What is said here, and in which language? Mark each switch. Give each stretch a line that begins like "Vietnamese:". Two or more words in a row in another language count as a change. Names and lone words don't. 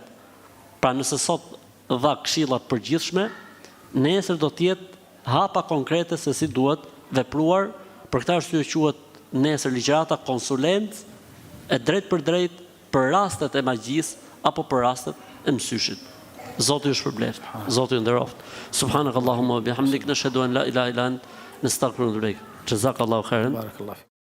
Albanian: Pra nëse sot dha këshilla të përgjithshme, nesër do të jetë hapa konkrete se si duhet vepruar, për këtë arsye quhet nesër ligjërata konsulent e drejt për drejt për rastet e magjisë apo për rastet e mësyshit. Zoti ju shpërbleft, Zoti ju nderoft.
Arabic: سبحانك اللهم وبحمدك نشهد أن لا إله إلا أنت نستغفرك ونتوب إليك. جزاك الله خيرا. Barakallahu.